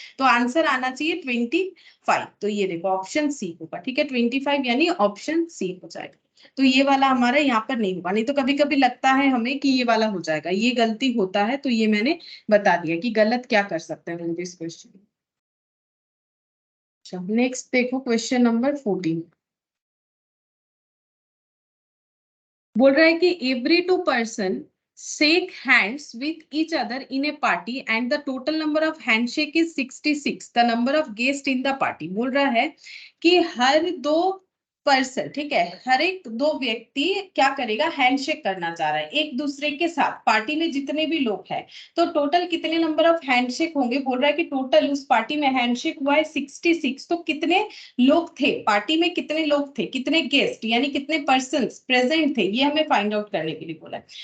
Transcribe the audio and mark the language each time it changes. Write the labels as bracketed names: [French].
[Hindi] तो आंसर आना चाहिए 25। तो ये देखो ऑप्शन सी होगा, ठीक है, 25 यानी ऑप्शन सी हो जाएगा। तो ये वाला हमारा यहाँ पर नहीं होगा। नहीं तो कभी कभी लगता है हमें कि ये वाला हो जाएगा, ये गलती होता है, तो ये मैंने बता दिया कि गलत क्या कर सकते हैं इस क्वेश्चन। अच्छा, नेक्स्ट देखो क्वेश्चन नंबर 14। बोल रहा है कि [English] Every 2 person shake hands with each other in a party and the total number of handshake is 66, the number of guests in the party। [Hindi] बोल रहा है कि हर 2 पर्सन, ठीक है, हर एक 2 व्यक्ति क्या करेगा? हैंडशेक करना चाह रहा है एक दूसरे के साथ, पार्टी में जितने भी लोग हैं, तो टोटल कितने नंबर ऑफ हैंडशेक होंगे? बोल रहा है कि टोटल उस पार्टी में हैंडशेक हुआ है 66, तो कितने लोग थे पार्टी में, कितने लोग थे, कितने गेस्ट यानी कितने पर्सन प्रेजेंट थे, ये हमें फाइंड आउट करने के लिए बोला है।